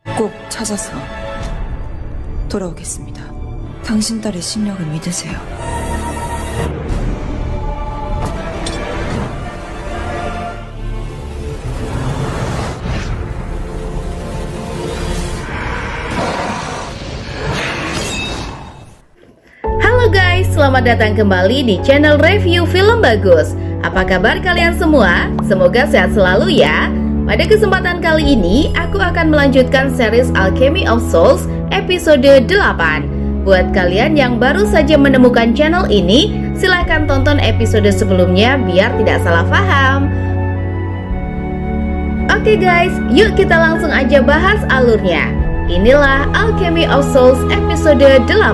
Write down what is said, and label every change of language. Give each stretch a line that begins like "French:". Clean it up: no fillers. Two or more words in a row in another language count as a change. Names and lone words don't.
Korean: 꼭 찾아서 돌아오겠습니다. 당신 딸의 실력을 믿으세요.
Indonesian: Halo guys, selamat datang kembali di channel review film bagus. Apa kabar kalian semua? Semoga sehat selalu ya. Pada kesempatan kali ini, aku akan melanjutkan series Alchemy of Souls episode 8. Buat kalian yang baru saja menemukan channel ini, silahkan tonton episode sebelumnya biar tidak salah paham. Oke guys, yuk kita langsung aja bahas alurnya. Inilah Alchemy of Souls episode 8.